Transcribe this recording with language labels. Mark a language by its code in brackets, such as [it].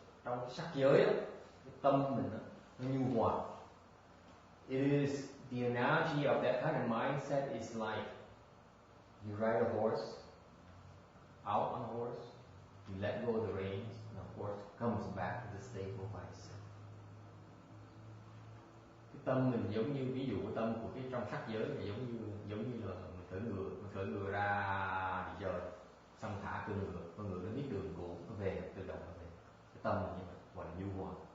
[vi] Trong cái sắc giới đó, cái tâm mình đó, nó nhu hòa. [en] It is the analogy of that kind of mindset is like you ride a horse, out on a horse, you let go of the reins, and the horse comes back to the stable by itself. [vi] Cái tâm mình giống như ví dụ cái tâm của cái trong sắc giới là giống như là mình cưỡi ngựa ra đi chơi, xong thả con ngựa nó biết đường cũ, nó về tự động nó về. Cái tâm mình như vậy, gọi là nhu hòa.